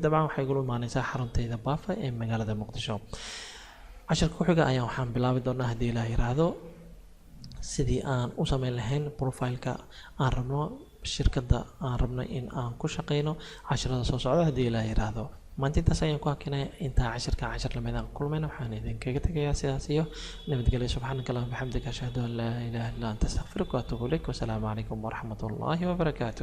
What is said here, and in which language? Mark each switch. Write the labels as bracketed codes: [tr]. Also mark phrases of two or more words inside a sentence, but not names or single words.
[so] dabcan waxay ugu imaanaysaa xaruntayda Bafo ee magaalada Muqdisho. casharka ku xiga ayaan waxaan bilaabi doonaa haddii la yiraahdo sidii aan u sameyn lahayn profile-ka aan rabno shirkadda aan rabno in aan ku shaqeyno casharada soo socda haddii la yiraahdo. maanta intaas ayaan ku hakinaya. intaa cashar lamid aan kulmayna waxaan idinkaga tegayaa sidaas iyo nabadgelyo. [ar] سبحانك اللهم وبحمدك أشهد أن لا إله إلا أنت أستغفرك وأتوب إليك. والسلام عليكم ورحمة الله وبركاته.